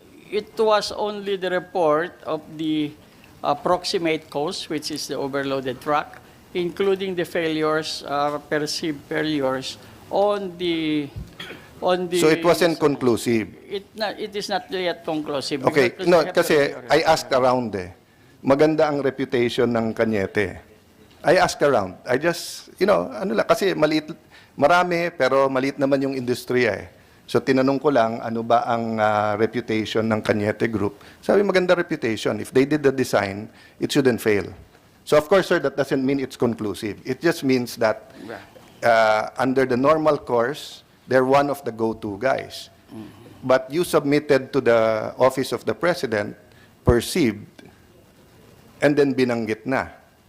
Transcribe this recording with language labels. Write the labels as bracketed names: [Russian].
[English] It was only the report of the approximate cause, which is the overloaded truck, including the failures, perceived failures on the. So it wasn't conclusive. It is not yet conclusive. Okay, because no, we have to [Filipino] kasi [English] review it. I asked around eh. [Filipino] Maganda ang reputation ng Cañete. [English] I asked around. I just, [Filipino] ano lang, kasi maliit, marami, pero maliit naman yung industriya eh. So tinanong ko lang, ano ba ang reputation ng Cañete Group? Sabi, maganda reputation. [English] If they did the design, it shouldn't fail. So of course, sir, that doesn't mean it's conclusive. It just means that under the normal course, they're one of the go-to guys. But you submitted to the Office of the President, perceived, and then [Filipino] binanggit na.